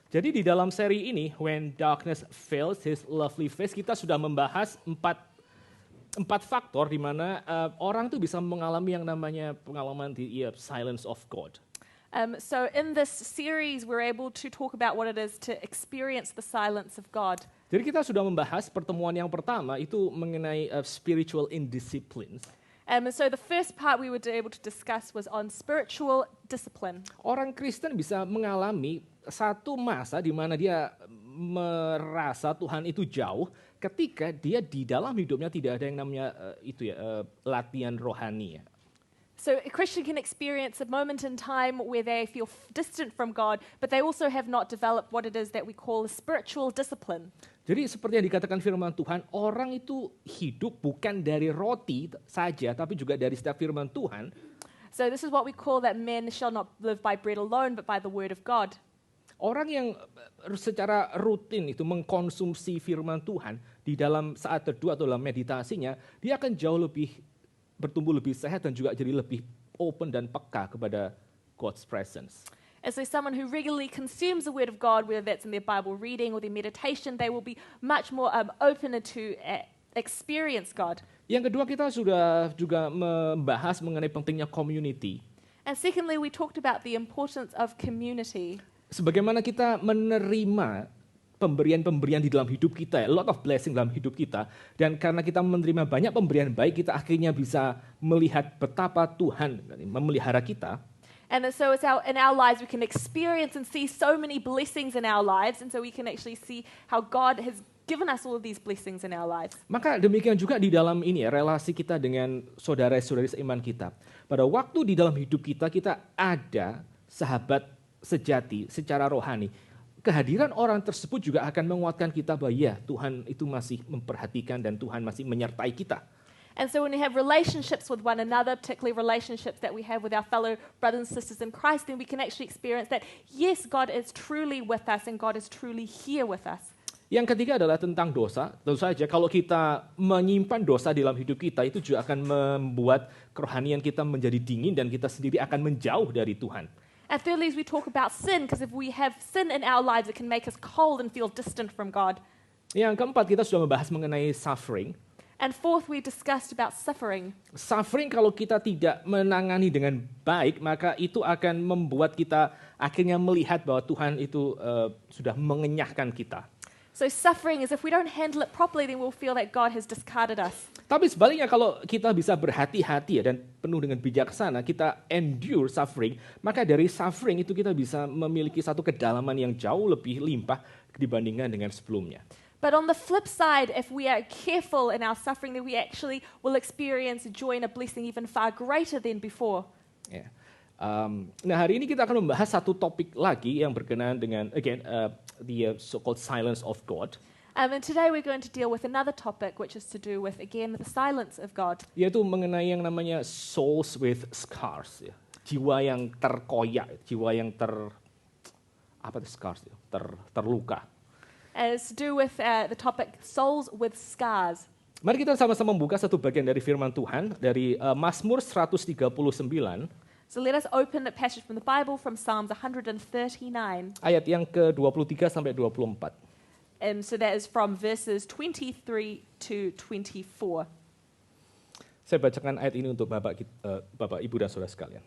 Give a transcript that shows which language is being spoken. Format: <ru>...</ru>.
<id>Jadi di dalam seri ini, When Darkness Veils His Lovely Face, kita sudah membahas empat faktor di mana orang tuh bisa mengalami yang namanya pengalaman di silence of God.</id> <en>So in this series, we're able to talk about what it is to experience the silence of God.</en> <id>Jadi kita sudah membahas pertemuan yang pertama itu mengenai spiritual indisciplines.</id> <en>So the first part we were able to discuss was on spiritual discipline.</en> <id>Orang Kristen bisa mengalami satu masa di mana dia merasa Tuhan itu jauh ketika dia di dalam hidupnya tidak ada yang namanya latihan rohani ya.</id> <en>So a Christian can experience a moment in time where they feel distant from God, but they also have not developed what it is that we call a spiritual discipline.</en> <id>Jadi seperti yang dikatakan firman Tuhan, orang itu hidup bukan dari roti saja, tapi juga dari setiap firman Tuhan.</id> <en>So this is what we call that men shall not live by bread alone, but by the word of God.</en> <id>Orang yang secara rutin itu mengkonsumsi firman Tuhan di dalam saat teduh atau dalam meditasinya, dia akan jauh lebih bertumbuh lebih sehat dan juga jadi lebih open dan peka kepada</id> <en>God's presence. And so someone who regularly consumes the word of God, whether that's in their Bible reading or their meditation, they will be much more open to experience God.</en> <id>Yang kedua, kita sudah juga membahas mengenai pentingnya community.</id> <en>And secondly, we talked about the importance of community.</en> <id>Sebagaimana kita menerima pemberian-pemberian di dalam hidup kita,</id> <en>a lot of blessing</en> <id>dalam hidup kita, dan karena kita menerima banyak pemberian baik, kita akhirnya bisa melihat betapa Tuhan memelihara kita.</id> <en>And so it's in our lives we can experience and see so many blessings in our lives, and so we can actually see how God has given us all of these blessings in our lives.</en> <id>Maka demikian juga di dalam ini ya, relasi kita dengan saudara-saudari seiman kita. Pada waktu di dalam hidup kita, kita ada sahabat sejati secara rohani. Kehadiran orang tersebut juga akan menguatkan kita bahwa ya, Tuhan itu masih memperhatikan dan Tuhan masih menyertai kita.</id> <en>And so when we have relationships with one another, particularly relationships that we have with our fellow brothers and sisters in Christ, then we can actually experience that, yes, God is truly with us and God is truly here with us.</en> <id>Yang ketiga adalah tentang dosa. Tentu saja kalau kita menyimpan dosa dalam hidup kita, itu juga akan membuat kerohanian kita menjadi dingin dan kita sendiri akan menjauh dari Tuhan.</id> <en>And thirdly, we talk about sin, because if we have sin in our lives, it can make us cold and feel distant from God.</en> <id>Yang keempat, kita sudah membahas mengenai suffering.</id> <en>And fourth, we discussed about suffering.</en> <id>Suffering kalau kita tidak menangani dengan baik, maka itu akan membuat kita akhirnya melihat bahwa Tuhan itu sudah mengenyahkan kita.</id> <en>So suffering is if we don't handle it properly, then we'll feel that God has discarded us.</en> <id>Tapi sebaliknya kalau kita bisa berhati-hati ya, dan penuh dengan bijaksana, kita</id> <en>endure suffering,</en> <id>maka dari suffering itu kita bisa memiliki satu kedalaman yang jauh lebih limpah dibandingkan dengan sebelumnya.</id> <en>But on the flip side, if we are careful in our suffering, then we actually will experience joy and a blessing even far greater than before.</en> <id>Ya. Nah, hari ini kita akan membahas satu topik lagi yang berkenaan dengan</id> <en>the so-called silence of God. And today we're going to deal with another topic, which is to do with, again, the silence of God.</en> <id>Yaitu mengenai yang namanya</id> <en>souls with scars,</en> <id>ya. Jiwa yang terkoyak, jiwa yang scars, ya? terluka.</id> <en>It's to do with the topic souls with scars.</en> <id>Mari kita sama-sama membuka satu bagian dari firman Tuhan dari Mazmur 139.</id> <en>So let us open the passage from the Bible from Psalms 139.</en> <id>Ayat yang ke-23 sampai 24.</id> <en>And so that is from verses 23 to 24.</en> <id>Saya bacakan ayat ini untuk Bapak Ibu dan Saudara sekalian.</id>